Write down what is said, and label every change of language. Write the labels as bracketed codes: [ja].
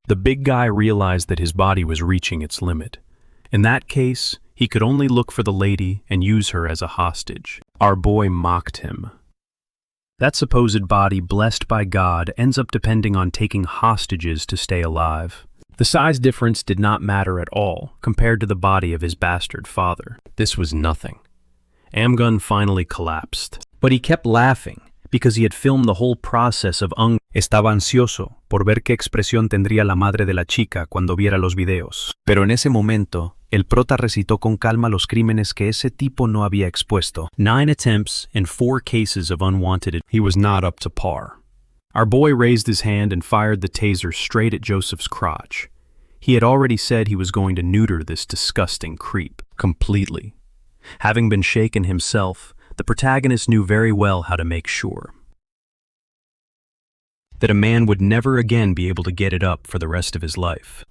[en] The big guy realized that his body was reaching its limit. In that case, he could only look for the lady and use her as a hostage. Our boy mocked him. That supposed body blessed by God ends up depending on taking hostages to stay alive. The size difference did not matter at all compared to the body of his bastard father. This was nothing. Amgun finally collapsed. But he kept laughing because he had filmed the whole process of [es] Estaba ansioso por ver qué expresión tendría la madre de la chica cuando viera los videos. Pero en ese momento, el prota recitó con calma los crímenes que ese tipo no había expuesto. [en] 9 attempts and 4 cases of unwanted. He was not up to par. Our boy raised his hand and fired the taser straight at Joseph's crotch. He had already said he was going to neuter this disgusting creep completely. Having been shaken himself, the protagonist knew very well how to make sure that a man would never again be able to get it up for the rest of his life.